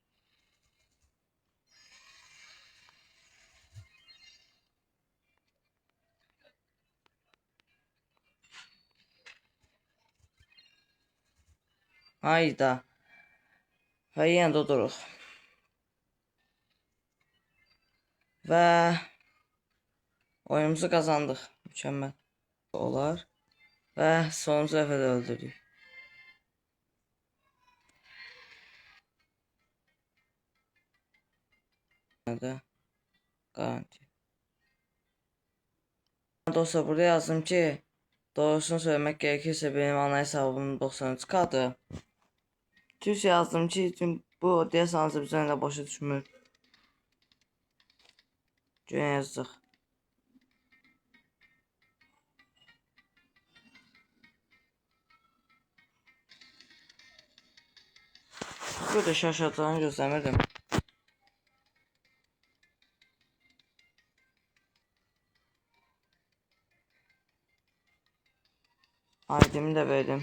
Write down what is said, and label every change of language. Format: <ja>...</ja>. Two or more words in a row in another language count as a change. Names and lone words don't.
<az>Hayda. Və yenə də duruq. Və oyunumuzu qazandıq. Mükəmməl olar. Və sonuncu dəfə də öldürdük. Garanti. Dostlar burada yazdım ki</az> <tr>doğrusunu söylemek gerekirse benim ana hesabım 93K'dı.</tr> <az>Türkçe yazdım ki bu deyəsən Azərbaycanla başa düşmür. Göyə yazdıq. Burada şaşırtacağını gözləmirdim. ID'mi de verdim.</az>